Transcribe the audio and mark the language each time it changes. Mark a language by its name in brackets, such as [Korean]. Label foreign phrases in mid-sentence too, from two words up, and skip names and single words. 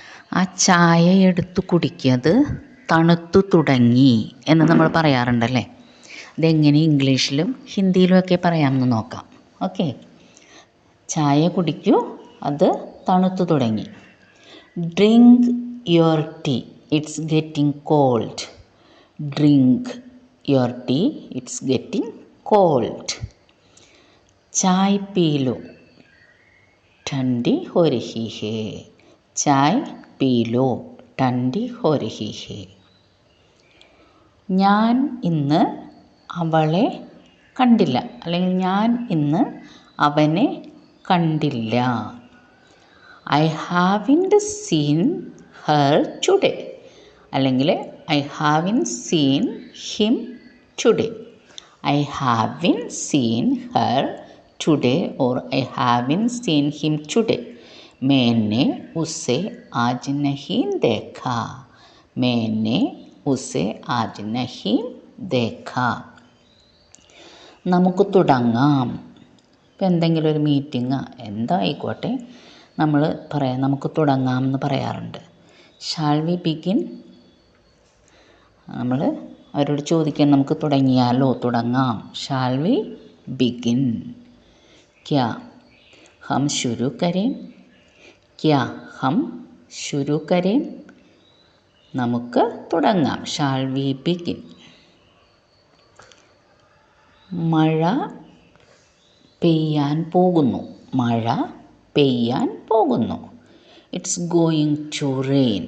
[Malayalam] ആ ചായ എടുത്ത് കുടിക്കത് തണുത്തു തുടങ്ങി എന്ന് നമ്മൾ പറയാറുണ്ടല്ലേ. ഇതെങ്ങനെ ഇംഗ്ലീഷിലും ഹിന്ദിയിലുമൊക്കെ പറയാമെന്ന് നോക്കാം. ഓക്കെ, ചായ കുടിക്കൂ, അത് തണുത്തു തുടങ്ങി. [English] drink your tea, it's getting cold. drink your tea, it's getting cold. [Hindi] चाय पी लो, ठंडी हो रही है. चाय पी लो, ठंडी हो रही है. [Malayalam] ഞാൻ ഇന്ന് അവളെ കണ്ടില്ല, അല്ലെങ്കിൽ ഞാൻ ഇന്ന് അവനെ കണ്ടില്ല. [English] I haven't seen her today, അല്ലെങ്കിൽ I haven't seen him today. I haven't seen her today or I haven't seen him today. [Hindi] मैंने उसे आज नहीं देखा. मैंने उसे आज नहीं देखा. [Malayalam] നമുക്ക് തുടങ്ങാം. ഇപ്പം എന്തെങ്കിലും ഒരു മീറ്റിംഗ് എന്തായിക്കോട്ടെ, നമ്മൾ പറയാം നമുക്ക് തുടങ്ങാം എന്ന് പറയാറുണ്ട്. [English] shall we begin? [Malayalam] നമ്മൾ അവരോട് ചോദിക്കാൻ നമുക്ക് തുടങ്ങിയാലോ, തുടങ്ങാം. [English] shall we begin? [Hindi] क्या हम शुरू करें? क्या हम शुरू करें? [Malayalam] നമുക്ക് തുടങ്ങാം. [English] shall we begin? [Malayalam] മഴ പെയ്യാൻ പോകുന്നു. മഴ പെയ്യാൻ പോകുന്നു. [English] it's going to rain.